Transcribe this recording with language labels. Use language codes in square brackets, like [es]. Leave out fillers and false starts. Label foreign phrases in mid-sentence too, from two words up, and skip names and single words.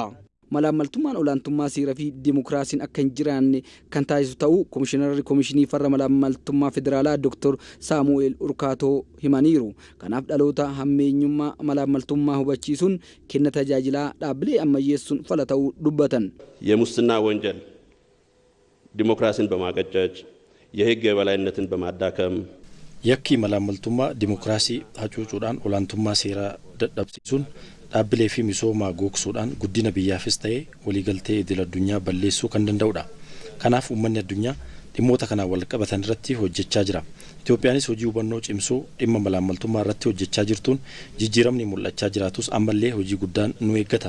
[om] malaammaltummaan olaantummaa seeraa fi dimokiraasiin akka hin jiraanne kan taasisu ta'uu komishinarri komishinii farra malaammaltummaa federaalaa Dr. Saamu'eel Urkaatoo himaniiru. Kanaaf dhaloota hammeenyummaa malaammaltummaa hubachiisuun kenna tajaajilaa dhaabbilee ammayyeessuun fala ta'uu dubbatan. [am] የሙስና ወንጀል ዲሞክራሲን በማቀጨጭ የህግ የበላይነትን በማዳከም [om] yakki malaammaltummaa dimokiraasii hacuucuudhaan olaantummaa seeraa dadhabsiisuun dhaabbilee fi misoomaa gogsuudhaan guddina biyyaafis ta'ee waliigaltee idil addunyaa balleessuu kan danda'udha. Kanaaf uummanni addunyaa dhimmoota kanaan wal qabatan irratti hojjechaa jira. Itoophiyaanis hojii hubannoo cimsuu dhimma malaammaltummaa irratti hojjechaa jirtuun jijjiiramni mul'achaa jiraatus ammallee hojii guddaan nu eeggata.